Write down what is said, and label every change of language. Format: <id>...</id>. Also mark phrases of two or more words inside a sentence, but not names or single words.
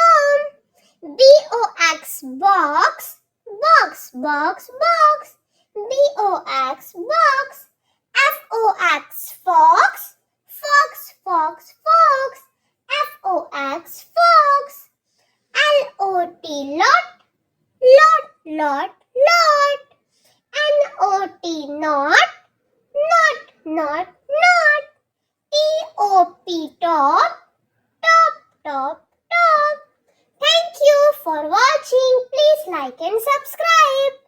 <en>B-O-X box. B-O-X box. F-O-X fox. Fox. F-O-X fox. L-O-T lot. N-O-T not. T-O-P top. Thank you for watching. Please like and subscribe.</en>